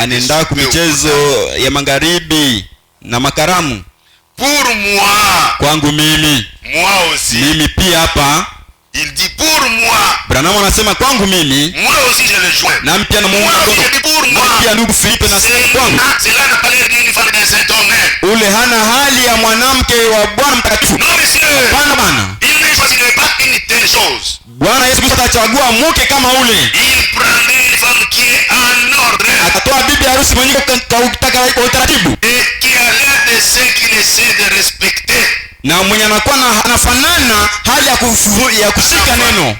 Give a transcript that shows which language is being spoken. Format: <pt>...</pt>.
<sw>Anaenda kumichezo ya magharibi na makaramu.</sw> <fr>Pour moi.</fr> <sw>Kwangu mimi.</sw> <fr>Moi aussi.</fr> <sw>Mimi pia hapa.</sw> <fr>Il dit pour moi.</fr> <sw>Branham anasema kwangu mimi.</sw> <fr>Moi aussi je le joins.</fr> <sw>Na pia na Mungu</sw> <fr>pour moi.</fr> <sw>Pia ndugu Filipe na kwangu.</sw> <fr>Cela n'a pas l'air d'une femme d'un saint homme.</fr> <sw>Ule hana hali ya mwanamke wa Bwana mtakatifu.</sw> <fr>Non monsieur.</fr> <sw>Bwana.</sw> <fr>Il ne choisirait pas une telle chose.</fr> <sw>Bwana Yesu Kristo atachagua mke kama ule.</sw> <fr>Il prendrait une femme qui est en ordre.</fr> <sw>Atatoa bibi harusi mwenye kwa utaratibu.</sw> <fr>Et qui a l'air de ceux qui essaient de respecter.</fr> <sw>Na mwenye anakuwa anafanana hali ya kushika neno.</sw>